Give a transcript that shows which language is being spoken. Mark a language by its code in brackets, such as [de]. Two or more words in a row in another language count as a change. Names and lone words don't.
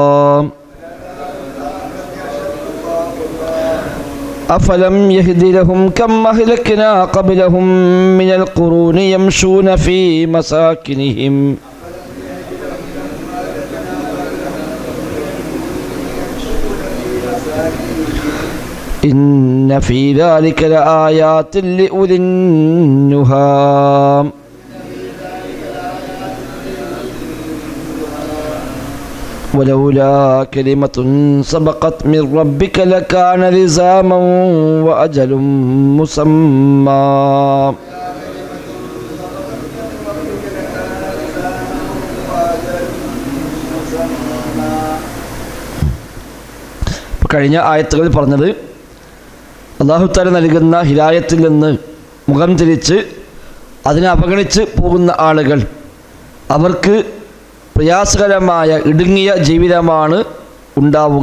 [ar] أفلم يهد لهم كم أهلكنا قبلهم من القرون يمشون في مساكنهم إن في ذلك لآيات لأولي النهى. ولولا كلمة سبقت من ربك لكان لزاما وأجل مسمى. [ml] കഴിഞ്ഞ ആയത്തുകളിൽ പറഞ്ഞത് [ar] الله تعالى [ml] നൽകുന്ന ഹിദായത്തിൽ നിന്ന് മുഖം തിരിച്ച് അതിനെ അവഗണിച്ച് പോകുന്ന ആളുകൾ അവർക്ക് പ്രയാസകരമായ ഇടുങ്ങിയ ജീവിതമാണ് ഉണ്ടാവുക.